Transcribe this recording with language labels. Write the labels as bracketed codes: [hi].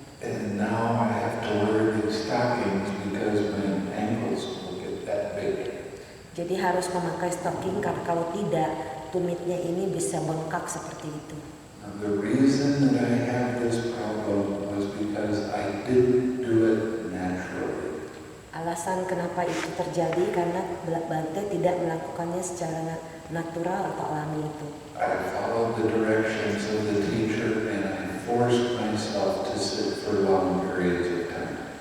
[en] And now I have to wear these stockings because my ankles will get that big. [id] Jadi harus memakai stocking karena kalau tidak tumitnya ini bisa bengkak seperti itu. [en] Now, the reason that I have this problem was because I didn't do it naturally. [id] Alasan kenapa itu terjadi karena Bante tidak melakukannya secara natural atau alami itu. [en] I followed the directions of the teacher and I forced myself to sit for long periods of time.